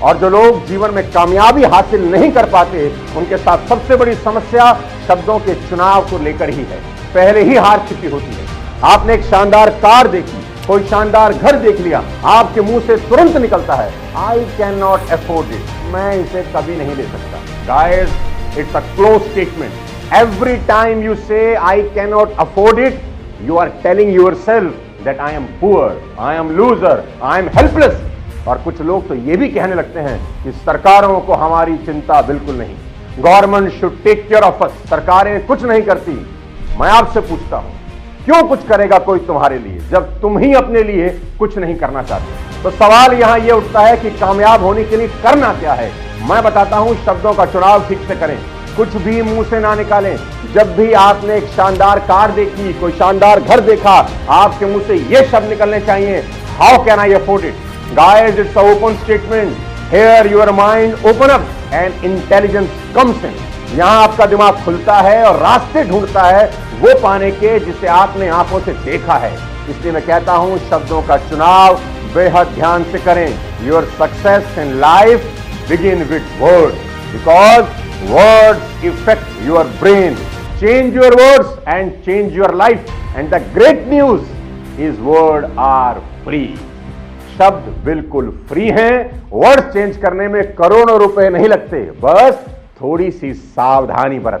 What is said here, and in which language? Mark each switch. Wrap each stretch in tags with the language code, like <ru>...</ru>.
<hi>और जो लोग जीवन में कामयाबी हासिल नहीं कर पाते, उनके साथ सबसे बड़ी समस्या शब्दों के चुनाव को लेकर ही है। पहले ही हार छिपी होती है। आपने एक शानदार कार देखी, कोई शानदार घर देख लिया, आपके मुंह से तुरंत निकलता है,</hi> <en>I can not afford it,</en> <hi>मैं इसे कभी नहीं ले सकता।</hi> <en>Guys, it's a close statement. Every time you say I cannot afford it, you are telling yourself that I am poor, I am loser, I am helpless.</en> <hi>और कुछ लोग तो ये भी कहने लगते हैं कि सरकारों को हमारी चिंता बिल्कुल नहीं,</hi> <en>government should take care of us,</en> <hi>सरकारें कुछ नहीं करती। मैं आपसे पूछता हूं, क्यों कुछ करेगा कोई तुम्हारे लिए जब तुम ही अपने लिए कुछ नहीं करना चाहते? तो सवाल यहां यह उठता है कि कामयाब होने के लिए करना क्या है। मैं बताता हूं, शब्दों का चुनाव ठीक से करें, कुछ भी मुंह से ना निकालें। जब भी आपने एक शानदार कार देखी, कोई शानदार घर देखा, आपके मुंह से यह शब्द निकलने चाहिए,</hi> <en>How can I afford it? Guys, it's a open statement. Here your mind open up and intelligence comes in.</en> <hi>यहां आपका दिमाग खुलता है और रास्ते ढूंढता है वो पाने के जिसे आपने आंखों से देखा है। इसलिए मैं कहता हूं, शब्दों का चुनाव बेहद ध्यान से करें।</hi> <en>Your success in life begin with words, because words affect your brain. Change your words and change your life. And the great news is words are free.</en> <hi>शब्द बिल्कुल फ्री हैं। वर्ड्स चेंज करने में करोड़ों रुपए नहीं लगते, बस थोड़ी सी सावधानी बरतनी।</hi>